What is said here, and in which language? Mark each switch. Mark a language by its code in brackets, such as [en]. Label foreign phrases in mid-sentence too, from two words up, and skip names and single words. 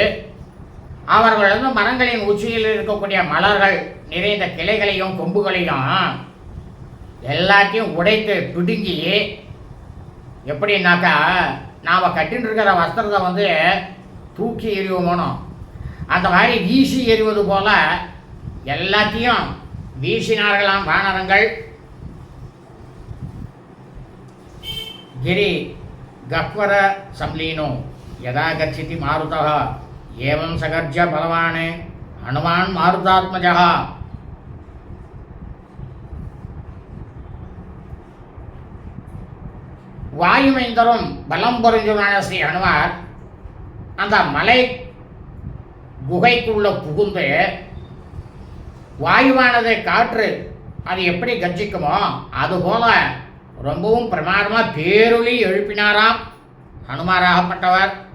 [ta] அவர்கள் வந்து மரங்களின் உச்சியில் இருக்கக்கூடிய மலர்கள் நிறைந்த கிளைகளையும் கொம்புகளையும் எல்லாத்தையும் உடைத்து பிடுங்கி, எப்படின்னாக்கா நாம் கட்டின்னு இருக்கிற வஸ்திரத்தை வந்து தூக்கி எறிவோமோனோ அந்த மாதிரி வீசி எறிவது போல எல்லாத்தையும் வீசினார்களாம் வானரங்கள். [sa] गिरि गह्वर संलीनो यदा गच्छति मारुतः एवं सगर्ज बलवान् हनुमान् मारुतात्मजः. [ta] வாயுமைந்தரும் பலம் பொருந்தினான ஸ்ரீ ஹனுமார் அந்த மலை குகைக்குள்ள புகுந்து வாயுவானது காற்று அது எப்படி கர்ஜிக்குமோ அதுபோல ரொம்பவும் பிரமாதமாக பேரொளி எழுப்பினாராம் ஹனுமாராகப்பட்டவர்.